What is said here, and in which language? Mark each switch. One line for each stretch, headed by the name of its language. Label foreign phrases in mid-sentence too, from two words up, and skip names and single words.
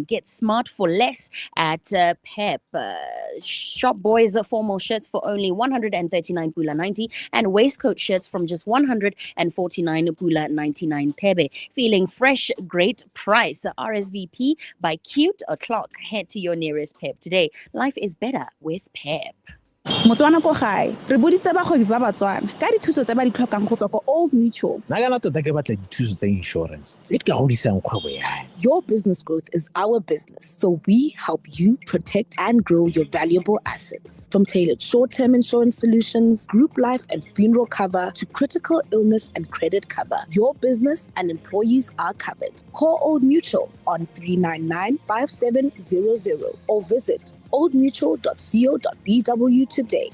English: Get smart for less at PEP. Shop boys formal shirts for only 139 pula 90 and waistcoat shirts from just 149 pula 99 pebe. Feeling fresh, great price. RSVP by Cute O'Clock. Head to your nearest PEP today. Life is better with PEP.
Tswana: Motswana ko gae re boditse bagwebi ba Batswana ka dithuso tse ba di tlhokang go tswa ko Old Mutual. Nna kana tota ke batla dithuso tsa insurance tse di ka godisang kgwebo ya.
English: Your business growth is our business, so we help you protect and grow your valuable assets. From tailored short-term insurance solutions, group life and funeral cover, to critical illness and credit cover, your business and employees are covered. Call Old Mutual on 399-5700 or visit oldmutual.co.bw today.